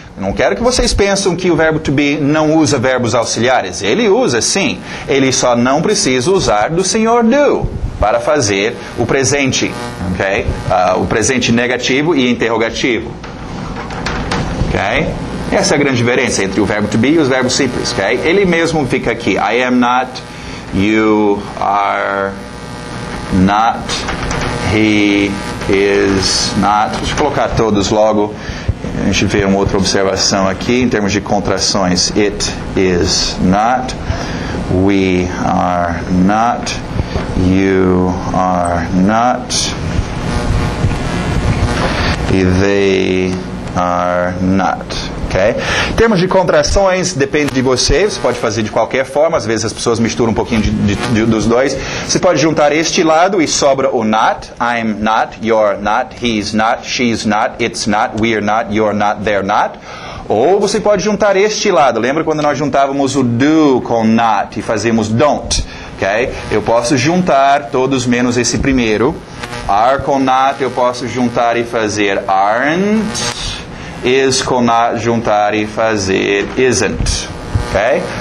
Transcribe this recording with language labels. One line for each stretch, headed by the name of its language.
Portuguese: Não quero que vocês pensem que o verbo to be não usa verbos auxiliares. Ele usa, sim. Ele só não precisa usar do Sr. Do para fazer o presente, ok? O presente negativo e interrogativo, ok? Essa é a grande diferença entre o verbo to be e os verbos simples, ok? Ele mesmo fica aqui.
English: I am not, you are not, he is not.
Portuguese: Deixa eu colocar todos logo. A gente vê uma outra observação aqui em termos de contrações.
English: It is not, we are not, you are not, e they are not. Okay?
Portuguese: Em termos de contrações, depende de você. Você pode fazer de qualquer forma. Às vezes as pessoas misturam um pouquinho dos dois. Você pode juntar este lado e sobra o not.
English: I'm not, you're not, he's not, she's not, it's not, we're not, you're not, they're not.
Portuguese: Ou você pode juntar este lado. Lembra quando nós juntávamos o do com not e fazíamos don't? Okay? Eu posso juntar todos menos esse primeiro. Are com not eu posso juntar e fazer aren't. Is com not juntar e fazer isn't. Okay?